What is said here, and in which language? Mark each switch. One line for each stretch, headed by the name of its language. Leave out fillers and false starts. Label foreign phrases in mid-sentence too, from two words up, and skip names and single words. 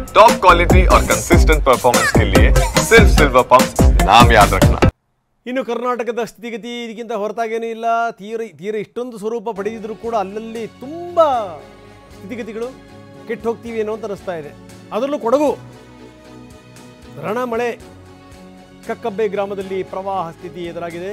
English: top quality
Hindi: और
English: consistent performance
Hindi: के लिए सिर्फ सिल्वर पंप्स नाम याद रखना।
Kannada: ಇನ್ನು ಕರ್ನಾಟಕದ ಸ್ಥಿತಿಗತಿ ಇದಕ್ಕಿಂತ ಹೊರತಾಗೇನೂ ಇಲ್ಲ. ತೀರ ಇಷ್ಟೊಂದು ಸ್ವರೂಪ ಪಡೆದಿದ್ರೂ ಕೂಡ ಅಲ್ಲಲ್ಲಿ ತುಂಬ ಸ್ಥಿತಿಗತಿಗಳು ಕೆಟ್ಟು ಹೋಗ್ತೀವಿ ಏನೋ ಅಂತ ಅನಿಸ್ತಾ ಇದೆ. ಅದರಲ್ಲೂ ಕೊಡಗು ರಣಮಳೆ. ಕಕ್ಕಬ್ಬೆ ಗ್ರಾಮದಲ್ಲಿ ಪ್ರವಾಹ ಸ್ಥಿತಿ ಎದುರಾಗಿದೆ.